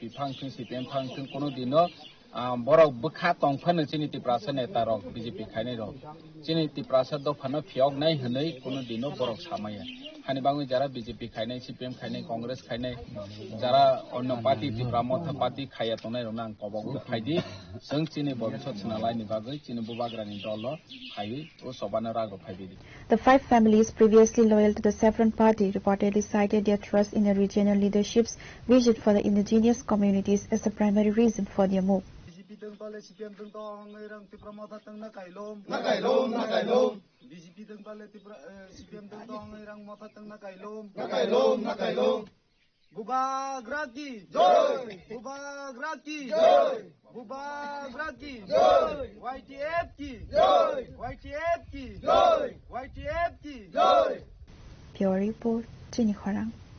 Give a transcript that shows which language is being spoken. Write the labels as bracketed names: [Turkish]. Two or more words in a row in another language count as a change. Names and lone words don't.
[Kok Borok] function CPM function kono dino borok bukha tongphane chini Tiprasa neta rok BJP khainai rok chini Tiprasa do phano phiok nai hnoi kono dino borok samaya hani bangi jara BJP khainai CPM khainai Congress khainai jara onno party Tipramotha party khaya tonai rok nang kobogu phaidi jeng chini bobisot sinalai ni bagai chini bubagrani dolo khai o sobana rago phaidi. [English] The 5 families previously loyal to the Saffron Party reportedly cited their trust in the regional leadership's vision for the indigenous communities as the primary reason for their move. [Kok Borok] BJP BJP teng pale CPM teng to ngerang tipra mata teng na kailom BJP teng pale tipra CPM teng to ngerang mata teng na kailom Bubagraki joy Bubagraki joy Bubagraki joy YTF [Hindi] ki joy [Kok Borok] YTF [Hindi] ki joy [Kok Borok] YTF [Hindi] ki joy [English] Pure report, Jenny Khorang.